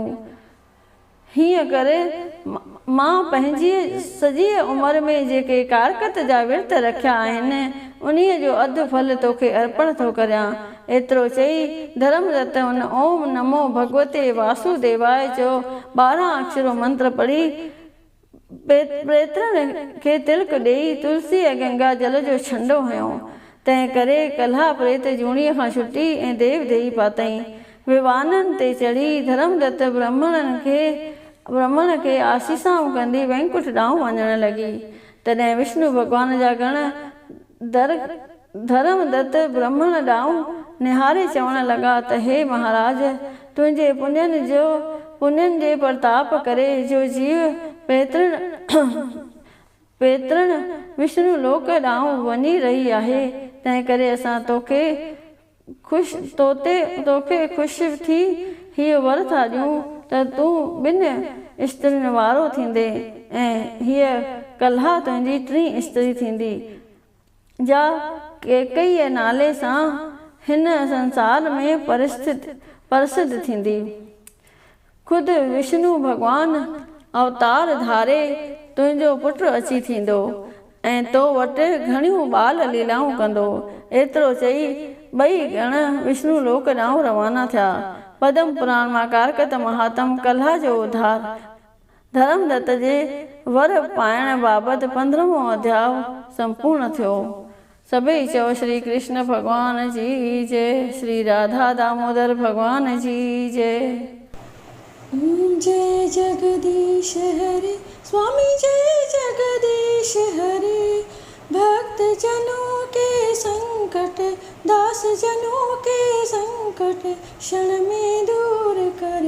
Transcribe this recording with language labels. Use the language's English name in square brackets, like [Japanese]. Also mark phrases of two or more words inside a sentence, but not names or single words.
[Sindhi] हीअं करे मां पंहिंजी सॼी उमिरि में जेके कारकत जा विर्त रखिया आहिनि उन्हीअ जो अधु फल तोखे अर्पण थो करियां। एतिरो चई धर्मदत्त उन [Sanskrit] ओम नमो भगवते वासुदेवाय [Sindhi] जो 12 अक्षरो मंत्र पढ़ी प्रेतरनि खे तिलक ॾेई तुलसी ऐं गंगा जल जो छंडो हयो। तंहिं करे कल्हा प्रेत जूणीअ खां छुटी ऐं देव देही पातई। विवाननि ते चढ़ी धर्मदत्त ब्राह्मण खे आशीसाऊं कंदी वैकुंठ ॾांहुं वञण लॻी। तॾहिं विष्णु भॻवान जा गण धर्मदत्त ब्राह्मण ॾांहुं निहारे चवण लॻा त हे महाराज, तुंहिंजे पुण्यनि जे प्रताप करे जो जीव पेतरण विष्णु लोक ॾांहुं वञी रही आहे। तंहिं करे असां तोखे ख़ुशि थी हीअ वर था ॾियूं त तूं ॿिनि स्त्रियुनि वारो थींदे ऐं हीअ कल्हा तुंहिंजी टीं स्त्री थींदी जा कैकेयीअ नाले सां हिन संसार में प्रसिद्ध थींदी। ख़ुदि विष्णु भॻवान अवतार धारे तुंहिंजो पुटु अची थींदो ऐं तो वटि घणियूं बाल लीलाऊं कंदो। एतिरो चई ॿई गण विष्णु लोक ॾांहुं रवाना थिया। पद्म पुराण मां कारकत महात्म कल्हा जो उद्धार धर्मदत्त जे वर पाइण बाबति 15वां अध्याय संपूर्ण थियो। सभई चओ श्री कृष्ण भगवान जी जय, श्री राधा दामोदर भगवान जी जय। [Hindi] जय जगदीश हरे स्वामी, जय जगदीश हरे। भक्त जनों के संकट, दास जनों के संकट क्षण में दूर करे।